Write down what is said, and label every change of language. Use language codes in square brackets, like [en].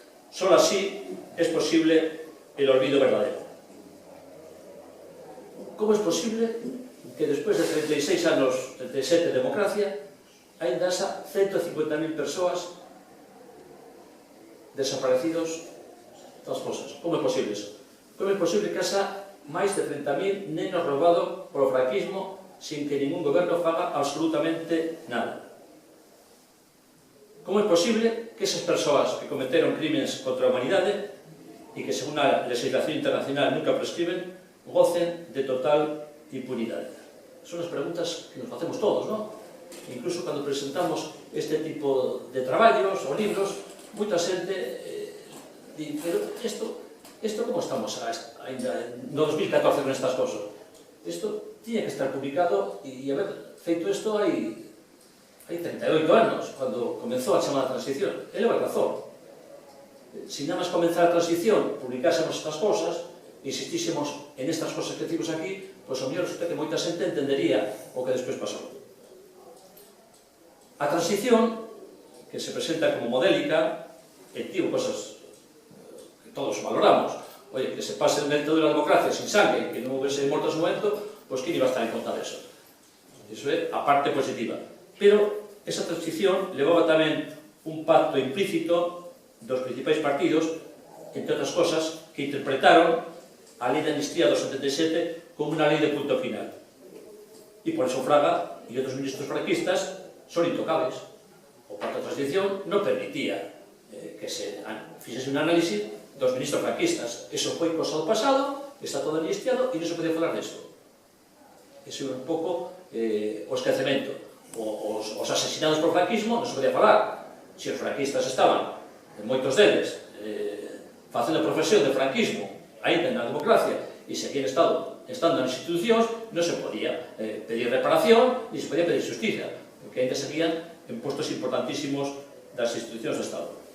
[es] Solo así es posible el olvido verdadero. ¿Cómo es posible que después de [gl] 36 anos, 37 de democracia, ainda esa 150.000 persoas desaparecidos das fosas? Como é posible eso? Como é posible que esa máis de 30.000 nenos roubados polo franquismo sin que ningún goberno faga absolutamente nada? Como é posible que esas persoas que cometeron crímenes contra a humanidade e que según a legislación internacional nunca prescriben, gocen de total impunidade? Son as preguntas que nos facemos todos, non? Incluso cando presentamos este tipo de traballos ou libros, moita xente di, pero isto como estamos ainda no 2014 con estas cosas? Isto tiña que estar publicado e haber feito isto hai hai 38 anos, cando comenzou a chamada transición. Ele vai razón. Se nada máis comenzar a transición, publicásemos estas cosas, insistísemos en estas cosas que decimos aquí, pois ao mellor que moita xente entendería o que despois pasou. A transición, que se presenta como modélica, e tivo cosas que todos valoramos. [es] Oye, que se pase el método de la democracia sin sangre, [gl] que non houvese mortos no momento, pois que iba a estar en contra de eso. Iso é a parte positiva. Pero esa transición levaba tamén un pacto implícito dos principais partidos, entre outras cosas, que interpretaron a lei de amnistía do 77 como unha lei de punto final. E por eso Fraga e outros ministros franquistas son intocables. O pacto de transición non permitía que se fixese un análisis dos ministros franquistas. Eso foi cosa do pasado, está todo amnistiado e non se podía falar deso. Ese é un pouco o esquecemento. Os asesinados por franquismo non se podía falar. Se os franquistas estaban, moitos deles, facendo profesión de franquismo ainda na democracia e se habían estando nas institucións, non se podía pedir reparación e se podía pedir justicia, porque ainda seguían en postos importantísimos das institucións do Estado.